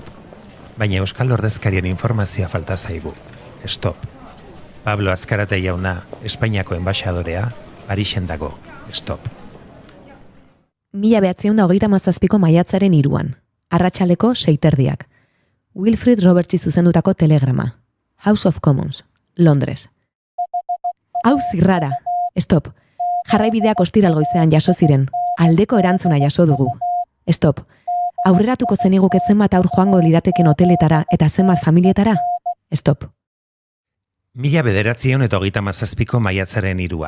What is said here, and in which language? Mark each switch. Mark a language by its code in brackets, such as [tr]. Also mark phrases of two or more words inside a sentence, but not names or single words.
[eu] Baina Euskal Ordezkarien informazioa falta zaigu. Stop. Pablo Azkarate jauna, Espainiako enbaxadorea, Parisen dago. Stop. 1937ko maiatzaren 3. Arratsaldeko 6:30. Wilfrid Robertsi zuzendutako telegrama. House of Commons, Londres. Hau zirrara. Stop. Jarraibideak ostiral goizean jaso ziren. Aldeko erantzuna jaso dugu. Stop. Aurreratuko zeniguke zenbat aur joango lirateken hoteletara eta zenbat familietara? Stop. 1937ko maiatzaren 3.